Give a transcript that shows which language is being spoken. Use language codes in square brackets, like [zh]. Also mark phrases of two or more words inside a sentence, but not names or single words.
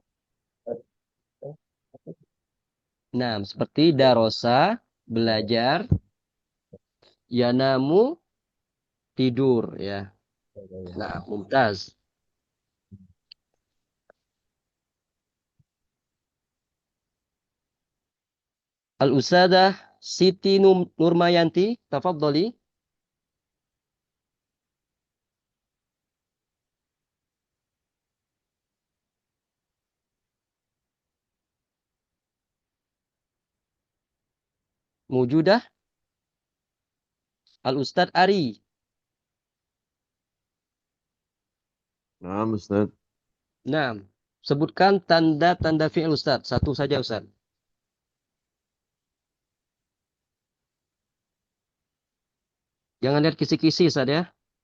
[id] Nah, seperti darosa, belajar, yanamu, tidur ya. [ar] Nah, ممتاز. الأستاذة Siti Nurmayanti، تفضلي. Mujudah. Al-Ustadz Ari. [id] Nah, Ustaz. Nah, sebutkan tanda-tanda fi'il Ustadz. Satu saja Ustadz. Jangan lihat kisi-kisi Ustadz ya.